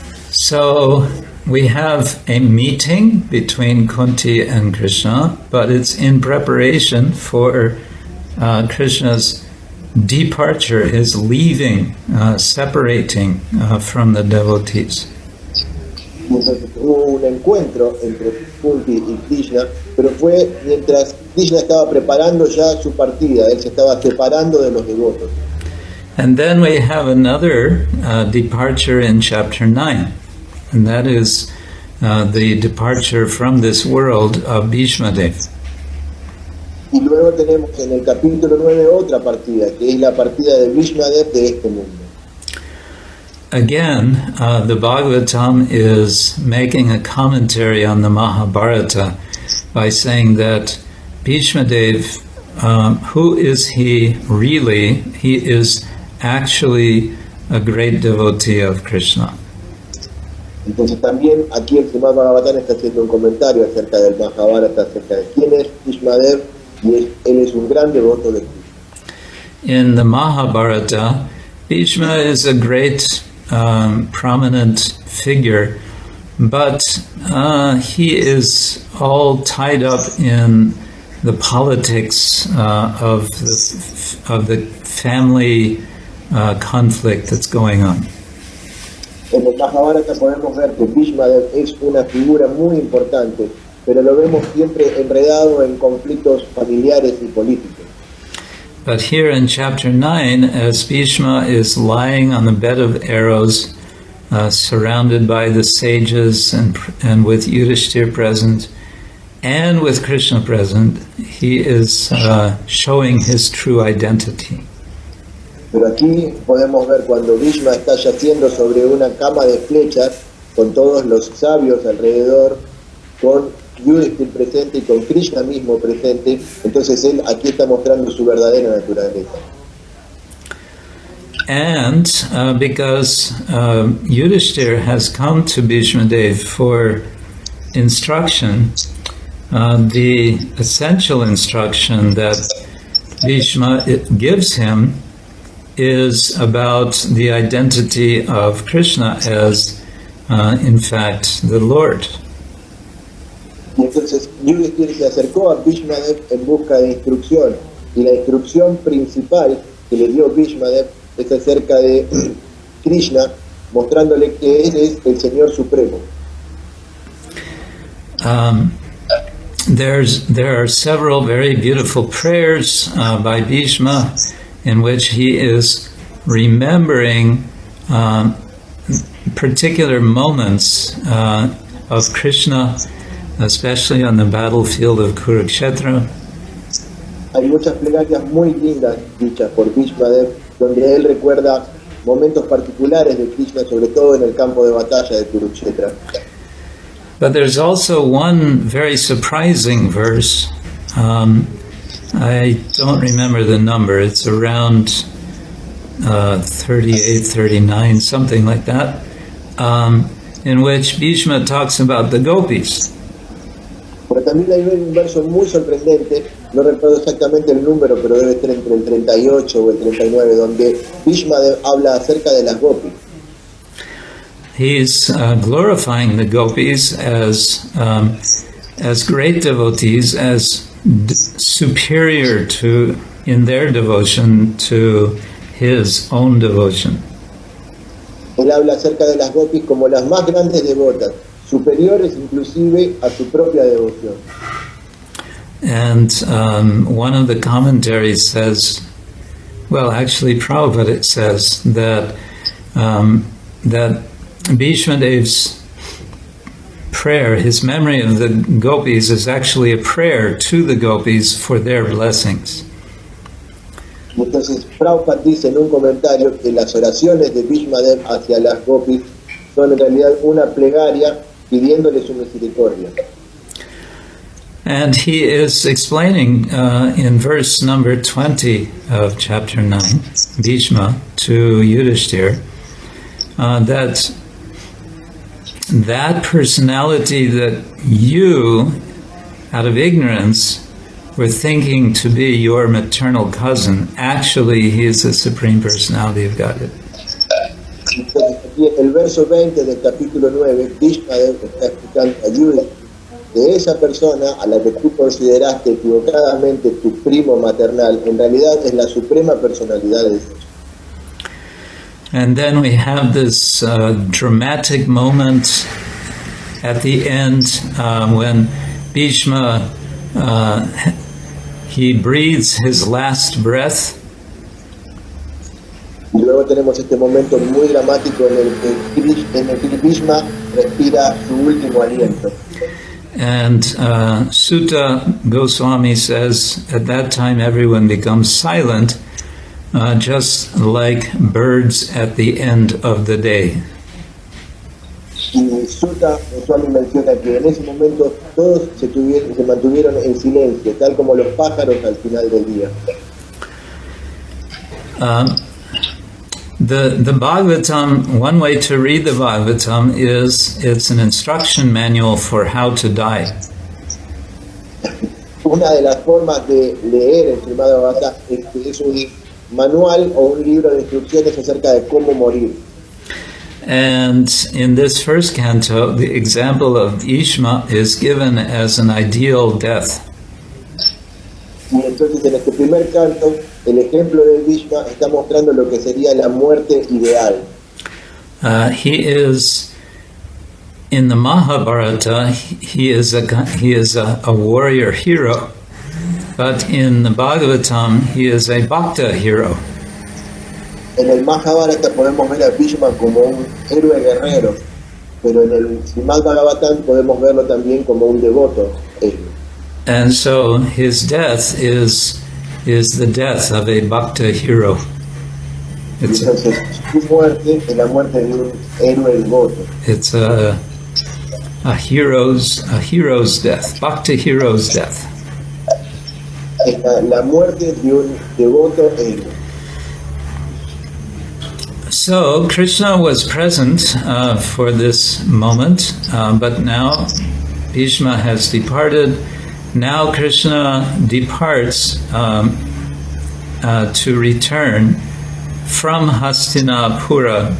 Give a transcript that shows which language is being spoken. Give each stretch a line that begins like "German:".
English: So we have a meeting between Kunti and Krishna, but it's in preparation for Krishna's departure, his leaving, separating from the devotees.
Spanish: Entonces hubo un encuentro entre Kunti y Krishna, pero fue mientras Krishna estaba preparando ya su partida, él se estaba separando de los devotos.
English: And then we have another departure in chapter 9, and that is the departure from this world of Bhishmadev.
Spanish: Y luego tenemos en el capítulo 9 otra partida, que es la partida de Bhishmadev de este mundo.
English: Again, the Bhagavatam is making a commentary on the Mahabharata by saying that Bhishmadev, who is he really? He is actually a great devotee of Krishna.
Spanish: Entonces también aquí el Srimad-Bhagavatam está haciendo un comentario acerca del Mahabharata, acerca de quién es Bhishmadev, y él es un gran devoto de Krishna.
English: In the Mahabharata, Bhishma is a great prominent figure, but he is all tied up in the politics of the family conflict that's going on.
Spanish: En el Mahabharata podemos ver que Bhishmadev es una figura muy importante, pero lo vemos siempre enredado en conflictos familiares y políticos.
English: But here in chapter 9, as Bhishma is lying on the bed of arrows, surrounded by the sages and with Yudhishthira present, and with Krishna present, he is showing his true identity.
Spanish: Pero aquí podemos ver cuando Bhishma está yaciendo sobre una cama de flechas, con todos los sabios alrededor, con Yudhishthira presente y con Krishna mismo presente, entonces él aquí está mostrando su verdadera naturaleza.
English: And because Yudhishthira has come to Bhishmadev for instruction, the essential instruction that Bhishma gives him is about the identity of Krishna as, in fact, the Lord.
Spanish: Y entonces Yudhishthira se acercó a Bhishmadev en busca de instrucción, y la instrucción principal que le dio Bhishmadev es acerca de Krishna, mostrándole que él es el Señor Supremo.
English: There are several very beautiful prayers by Bhishma in which he is remembering particular moments of Krishna, especially on the battlefield of Kurukshetra.
Spanish: Hay muchas plegarias muy lindas dichas por Bhishmadev, donde él recuerda momentos particulares de Krishna, sobre todo en el campo de batalla de Kurukshetra.
English: But there's also one very surprising verse. I don't remember the number. It's around 38, 39, something like that, in which Bhishma talks about the gopis.
Spanish: Pero también hay un verso muy sorprendente, no recuerdo exactamente el número, pero debe estar entre el 38 o el 39, donde Bhishmadev habla acerca de las gopis.
English: He's glorifying the gopis as great devotees, as superior to in their devotion to his own devotion.
Spanish: Él habla acerca de las gopis como las más grandes devotas, superiores inclusive a su propia devoción.
English: And one of the commentaries says, well, actually Prabhupada says that that Bhishmadev's prayer, his memory of the gopis, is actually a prayer to the gopis for their blessings.
Spanish: Entonces Prabhupada dice en un comentario que las oraciones de Bhishmadev hacia las gopis son en realidad una plegaria pidiéndole su misericordia.
English: And he is explaining in verse number 20 of chapter 9, Bhishma, to Yudhishthira, that personality that you, out of ignorance, were thinking to be your maternal cousin, actually he is the Supreme Personality of Godhead.
Spanish: Entonces, aquí en el verso 20 del capítulo 9, Bhishmadev está explicando a Yudhishthira que esa persona a la que tú consideraste equivocadamente tu primo maternal, en realidad es la suprema personalidad de Dios.
English: And then we have this dramatic moment at the end when Bhishma, he breathes his last breath.
Spanish: Y luego tenemos este momento muy dramático en el que Bhishma respira su último aliento.
English: And Sutta Goswami says, at that time everyone becomes silent, just like birds at the end of the day.
Spanish: Y Sutta Goswami menciona que en ese momento todos se mantuvieron en silencio, tal como los pájaros al final del día.
English: The Bhagavatam, one way to read the Bhagavatam is it's an instruction manual for how to die.
Spanish: Una de las formas de leer el Srimad-Bhagavatam es un manual o un libro de instrucciones acerca de cómo morir.
English: And in this first canto, the example of Bhishma is given as an ideal death.
Spanish: Y entonces en este primer canto, el ejemplo de Bhishma está mostrando lo que sería la muerte ideal.
English: He is in the Mahabharata. He is a warrior hero, but in the Bhagavatam, he is a bhakta hero.
Spanish: En el Mahabharata podemos ver a Bhishma como un héroe guerrero, pero en el Srimad-Bhagavatam podemos verlo también como un devoto héroe.
English: And so his death is the death of a bhakta hero.
Spanish: Entonces su muerte es la muerte de un héroe devoto.
English: It's a hero's death, bhakta hero's death.
Spanish: Es la muerte de un devoto héroe.
English: So Krishna was present for this moment, but now Bhishma has departed. Now Krishna departs to return from Hastinapura.